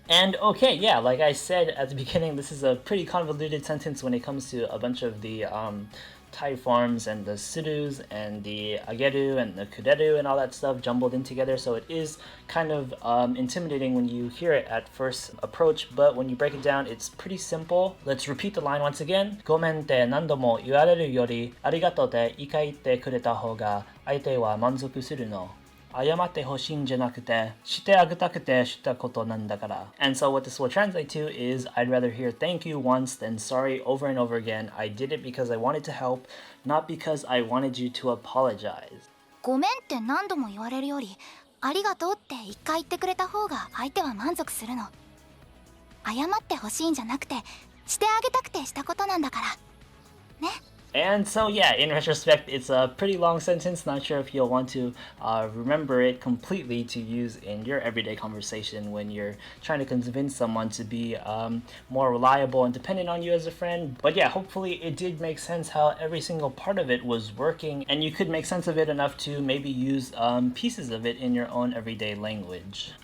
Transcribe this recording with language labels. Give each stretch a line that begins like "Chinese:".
English: And okay, yeah, like I said at the beginning, this is a pretty convoluted sentence when it comes to a bunch of the tai forms and the surus and the ageru and the kureru and all that stuff jumbled in together, so it is kind of intimidating when you hear it at first approach, but when you break it down, it's pretty simple. Let's repeat the line once again.
Japanese: Gomenって何度も言われるよりありがとうってikkaiってくれた方が相手は満足するの。謝って欲しいんじゃなくてしてあげたくてしたことなんだから。
English: And so what this will translate to is I'd rather hear thank you once than sorry over and over again. I did it because I wanted to help, not because I wanted you to apologize.
Japanese: ごめんって何度も言われるよりありがとうって一回言ってくれた方が相手は満足するの。謝って欲しいんじゃなくてしてあげたくてしたことなんだからね。
English: And so yeah, in retrospect, it's a pretty long sentence. Not sure if you'll want to remember it completely to use in your everyday conversation when you're trying to convince someone to be more reliable and dependent on you as a friend. But yeah, hopefully it did make sense how every single part of it was working, and you could make sense of it enough to maybe use pieces of it in your own everyday language.